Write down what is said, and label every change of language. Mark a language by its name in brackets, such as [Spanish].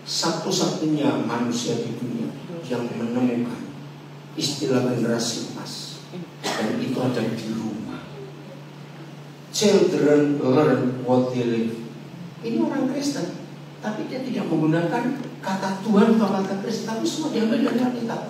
[Indonesian] Satu-satunya manusia di dunia yang menemukan istilah generasi emas, dan itu ada di rumah. [English] Children learn what they live. [Indonesian] Ini orang Kristen, tapi dia tidak menggunakan kata Tuhan atau kata Kristen, tapi semua diambil dari Alkitab.